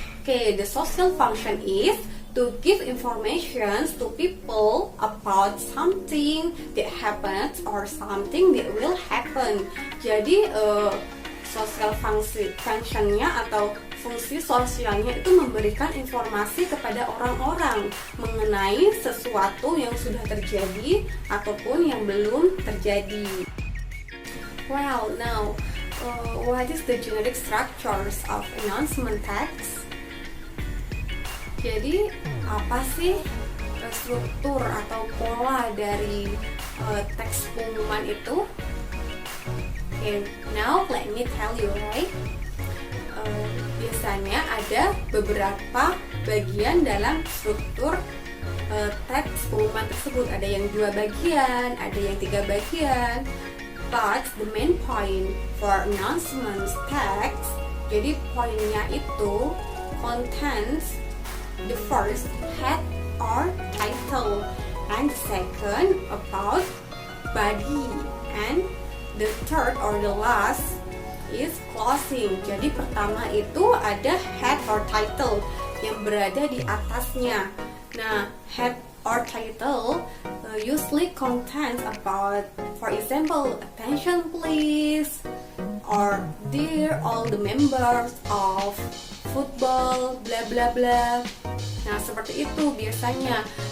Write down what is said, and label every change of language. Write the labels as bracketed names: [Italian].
[English] Okay, the social function is to give information to people about something that happens or something that will happen. [Indonesian] Jadi social functionnya atau fungsi sosialnya itu memberikan informasi kepada orang-orang mengenai sesuatu yang sudah terjadi ataupun yang belum terjadi. [English] Well, now what is the generic structures of announcement text? [Indonesian] Jadi apa sih struktur atau pola dari teks pengumuman itu. [English] Okay, now let me tell you, right? [Indonesian] Biasanya ada beberapa bagian dalam struktur teks pengumuman tersebut. Ada yang 2 bagian, ada yang 3 bagian. [English] But the main point for announcements text, [Indonesian] jadi poinnya itu [English] contains the first head or title, and the second about body, and the third or the last is closing. [Indonesian] Jadi pertama itu ada head or title yang berada di atasnya. [English] Nah, head or title usually contains about, for example, attention please, or dear all the members of football, bla bla bla. [Indonesian] Nah, seperti itu biasanya.